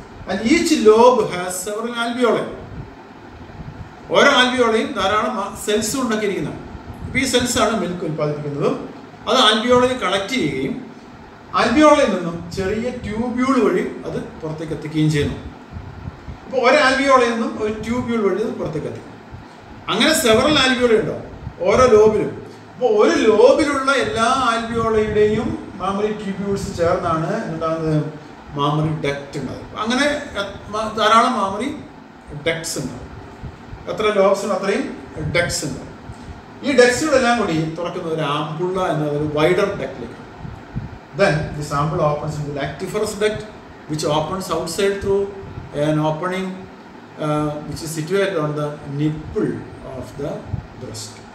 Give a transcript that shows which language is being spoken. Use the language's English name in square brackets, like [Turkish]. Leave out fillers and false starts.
[English] And each lobe has several alveoli. [Malayalam] ഓരോ ആൽവിയോളയും ധാരാളം cells ഉണ്ടാക്കിയിരിക്കുന്നതാണ്. ഇപ്പോൾ ഈ സെൽസാണ് മിൽക്ക് ഉൽപ്പാദിപ്പിക്കുന്നതും അത് ആൽവിയോളയിൽ കളക്ട് ചെയ്യുകയും ആൽവിയോളയിൽ നിന്നും ചെറിയ ട്യൂബ്യൂൾ വഴി അത് പുറത്തേക്ക് എത്തിക്കുകയും ചെയ്യുന്നു. അപ്പോൾ ഒരു ആൽവിയോളയിൽ നിന്നും ഒരു ട്യൂബ്യൂൾ വഴി അത് പുറത്തേക്ക് എത്തിക്കും. അങ്ങനെ സെവറൽ ആൽവിയോളി ഉണ്ടാവും ഓരോ ലോബിലും. അപ്പോൾ ഒരു ലോബിലുള്ള എല്ലാ ആൽവിയോളയുടെയും മാമറി ട്യൂബ്യൂൾസ് ചേർന്നാണ് എന്താകുന്നത് മാമറി ഡക്റ്റ് ഉണ്ടാകും. അങ്ങനെ ധാരാളം മാമറി ഡക്ട്സ് ഉണ്ടാകും. എത്ര ലോബ്സ് ഉണ്ട് അത്രയും ഡക്ട്സ് ഉണ്ടാകും. ഈ ഡക്ട്സുകളെല്ലാം കൂടി തുറക്കുന്ന ഒരു ആംപുള്ള എന്ന ഒരു wider ഡക്റ്റിലേക്കാണ്. [English] Then this ampulla opens into the lactiferous duct, which opens outside through an opening which is situated on the nipple of the breast.